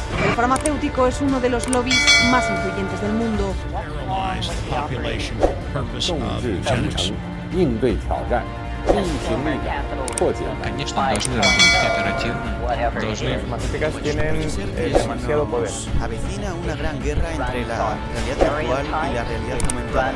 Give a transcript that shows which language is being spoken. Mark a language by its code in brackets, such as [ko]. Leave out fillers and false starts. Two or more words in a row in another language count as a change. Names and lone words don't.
[es] El farmacéutico es uno de los lobbies más influyentes del mundo. [zh] 应对挑战，运行力量，破解难题。 [ru] Конечно, должны работать оперативно, должны... [es] Las farmacéuticas tienen demasiado poder. Avecina una gran guerra entre la realidad virtual y la realidad aumentada.